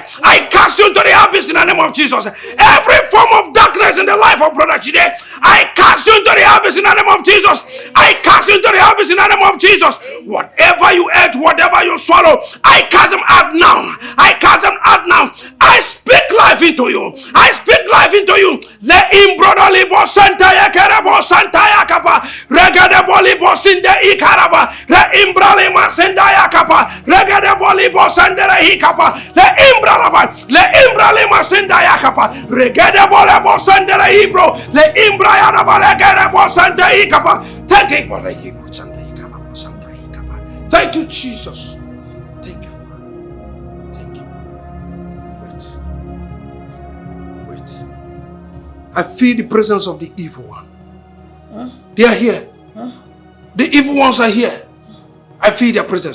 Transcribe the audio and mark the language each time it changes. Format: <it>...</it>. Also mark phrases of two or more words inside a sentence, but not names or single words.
<en>I cast you into the abyss in the name of Jesus. Every form of darkness in the life of Brother Chide, I cast you into the abyss in the name of Jesus. I cast you into the abyss in the name of Jesus. Whatever you ate, whatever you swallow, I cast them out now. I cast them out now. I speak life into you. I speak life into you. Let him brother libo santa yakerebo santa yakapa. Regade bolibo sinde ikaraba. Let him brother masenda yakapa. Regade bolibo sandere hikapa. Let him brother. Let him brother masenda yakapa. Regade bolibo sandere hibro. Let him brother regade santa ikapa. Thank you for the hibro santa ikapa santa ikapa. Thank you, Jesus. I feel the presence of the evil one. They are here. The evil ones are here. I feel their presence.</en>